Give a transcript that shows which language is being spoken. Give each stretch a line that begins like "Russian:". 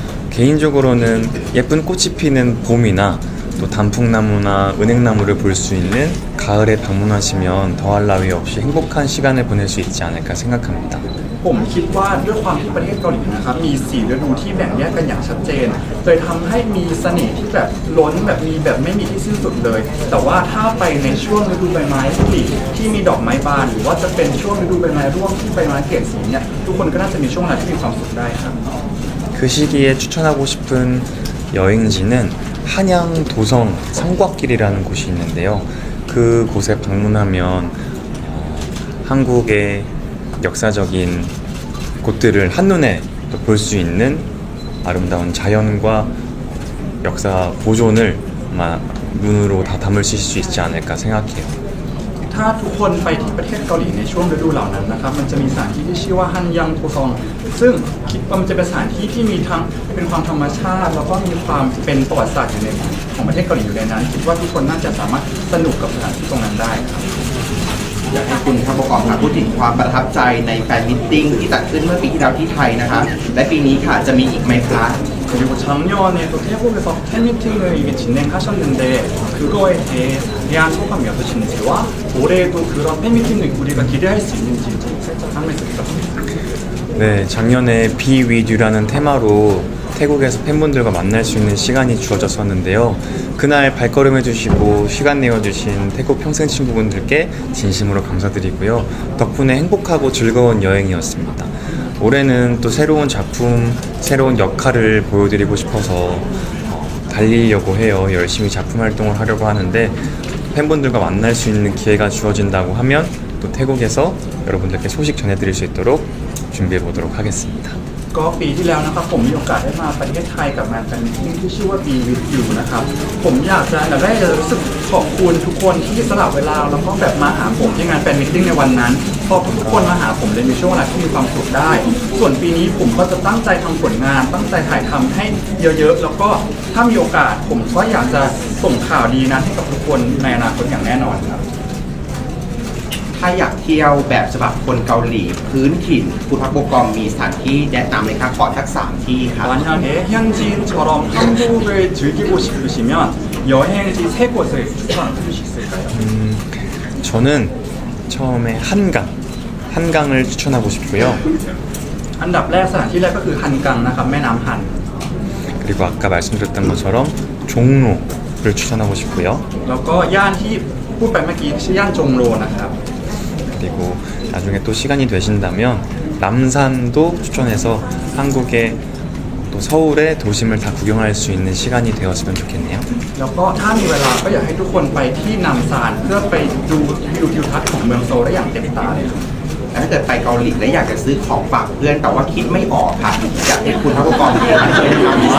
Korean: 개인적으로는 예쁜 꽃이 피는 봄이나 또 단풍나무나 은행나무를 볼 수 있는 가을에 방문하시면 더할 나위 없이 행복한 시간을 보낼 수 있지 않을까 생각합니다.
Thai: ผมคิดว่าด้วยความที่ประเทศเกาหลีนะครับมี4ฤดูที่แบ่งแยกกันอย่างชัดเจนเลยทำให้มีเสน่ห์ที่แบบล้นแบบมีแบบไม่มีที่สิ้นสุดเลย แต่ว่าถ้าไปในช่วงฤดูใบไม้ผลิที่มีดอกไม้บานหรือว่าจะเป็นช่วงฤดูใบไม้ร่วงที่ใบไม้เปลี่ยนสีเนี่ยทุกคนก็น่าจะมีช่วงเวลาที่มีความสุขได้ครับ
Korean: 그 시기에 추천하고 싶은 여행지는 한양 도성 삼곽길이라는 곳이 있는데요. 그 곳에 방문하면 한국의 역사적인 곳들을 한눈에 볼 수 있는 아름다운 자연과 역사 보존을 아마 눈으로 다 담으실 수 있지 않을까 생각해요.
Thai: ถ้าทุกคนไปที่ประเทศเกาหลีในช่วงฤดูเหล่านั้นนะครับมันจะมีสถานที่ที่ชื่อว่าฮันยังโทซองซึ่งคิดว่ามันจะเป็นสถานที่ที่มีทั้งเป็นความธรรมชาติแล้วก็มีความเป็นประวัติศาสตร์อยู่ในของประเทศเกาหลีอยู่ในนั้นคิดว่าทุกคนน่าจะสามารถสนุกกับสถานที่ตรงนั้นได้ครับ อยากให้คุณพระประกอบค่ะพูดถึงความประทับใจในแฟนมิตติ้งที่จัดขึ้นเมื่อปีที่แล้วที่ไทยนะคะและปีนี้ค่ะจะมีอีกไหมคะ
Korean: 그리고 작년에 또 태국에서 팬미팅을 이게 진행하셨는데 그거에 대한 소감이 어떠신지와 올해도 그런 팬미팅을 우리가 기대할 수 있는지 살짝 한 말씀 부탁드립니다. 네, 작년에 Be With You라는 테마로 태국에서 팬분들과 만날 수 있는 시간이 주어졌었는데요. 그날 발걸음해주시고 시간 내어주신 태국 평생 친구분들께 진심으로 감사드리고요. 덕분에 행복하고 즐거운 여행이었습니다. 올해는 또 새로운 작품, 새로운 역할을 보여드리고 싶어서 달리려고 해요. 열심히 작품 활동을 하려고 하는데 팬분들과 만날 수 있는 기회가 주어진다고 하면 또 태국에서 여러분들께 소식 전해드릴 수 있도록 준비해 보도록 하겠습니다.
Thai: ก็ปีที่แล้วนะครับผมมีโอกาสได้มาประเทศไทยกับงานแฟนมิตติ้งที่ชื่อว่า Be With You นะครับผมอยากจะอันดับแรกจะรู้สึกขอบคุณทุกคนที่สละเวลาแล้วก็แบบมาหาผมที่งานแฟนมิตติ้งในวันนั้นพอทุกคนมาหาผมเลยมีช่วงเวลาที่มีความสุขได้ ส่วนปีนี้ผมก็จะตั้งใจทำผลงานตั้งใจถ่ายทำให้เยอะๆแล้วก็ถ้ามีโอกาสผมก็อยากจะส่งข่าวดีนั้นให้กับทุกคนในอนาคตอย่างแน่นอนครับ ถ้าอยากเที่ยวแบบฉบับคนเกาหลีพื้นถิ่นคุณพักโบกอมมีสถานที่แนะนำเลยครับขอทัก3ที่ครับ
Korean: 만약에 현지인처럼 한국을 즐기고 싶으시면 여행지 3곳을 추천해 주실 수 있을까요? 저는 처음에 한강을 추천하고 싶고요.
Thai: อันดับแรกสถานที่แรกก็คือฮันกังนะครับแม่น้ำฮัน
Korean: 그리고 아까 말씀드렸던 것처럼 종로를 추천하고 싶고요.
Thai: แล้วก็ย่านที่พูดไปเมื่อกี้ชื่อย่านจงโรนะครับ
Korean: 그리고 나중에 또 시간이 되신다면 남산도 추천해서 한국의 또 서울의 도심을 다 구경할 수 있는 시간이 되었으면 좋겠네요.
Thai: แล้วก็ถ้ามีเวลาก็อยากให้ทุกคนไปที่นำซานเพื่อไปดูวิวทิวทัศน์ของเมืองโซลได้อย่างเต็มตาเลยครับ ถ้าเกิดไปเกาหลีแล้วอยากจะซื้อของฝากเพื่อนแต่ว่าคิดไม่ออกค่ะอยากให้คุณพระผู้กองช่วยแนะนำ